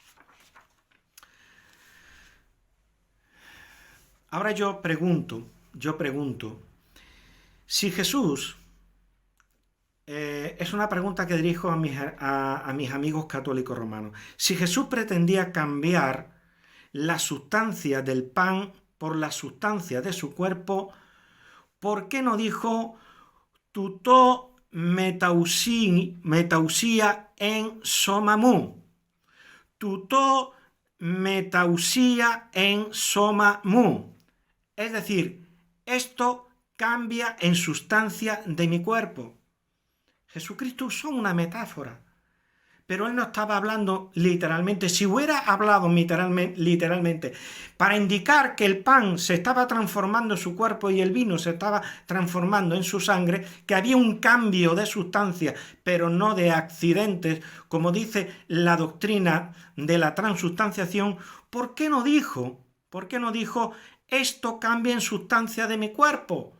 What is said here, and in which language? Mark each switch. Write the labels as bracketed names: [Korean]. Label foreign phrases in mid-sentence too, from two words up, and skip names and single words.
[Spanish] Ahora yo pregunto, si Jesús, es una pregunta que dirijo a mis amigos católicos romanos, si Jesús pretendía cambiar la sustancia del pan por la sustancia de su cuerpo, ¿por qué no dijo [Greek] τοῦτο μετουσία ἐν σῶμά μου? τοῦτο μετουσία ἐν σῶμά μου. [Spanish] Es decir, esto cambia en sustancia de mi cuerpo. Jesucristo usó una metáfora, pero él no estaba hablando literalmente. Si hubiera hablado literalmente para indicar que el pan se estaba transformando en su cuerpo y el vino se estaba transformando en su sangre, que había un cambio de sustancia, pero no de accidentes, como dice la doctrina de la transustanciación, ¿por qué no dijo esto cambia en sustancia de mi cuerpo?